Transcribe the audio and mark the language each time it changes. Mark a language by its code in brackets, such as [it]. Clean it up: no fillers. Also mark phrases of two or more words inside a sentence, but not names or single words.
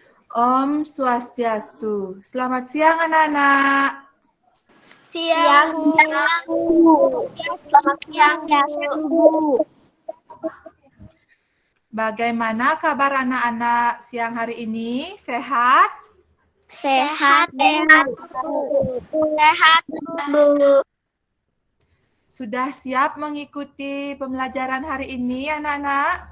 [id] Om Swastiastu. Selamat siang anak-anak. Siang, Bu. Selamat siang, Bu. Bagaimana kabar anak-anak siang hari ini? Sehat? Sehat, Bu. Sehat, Bu. Sudah siap mengikuti pembelajaran hari ini anak-anak?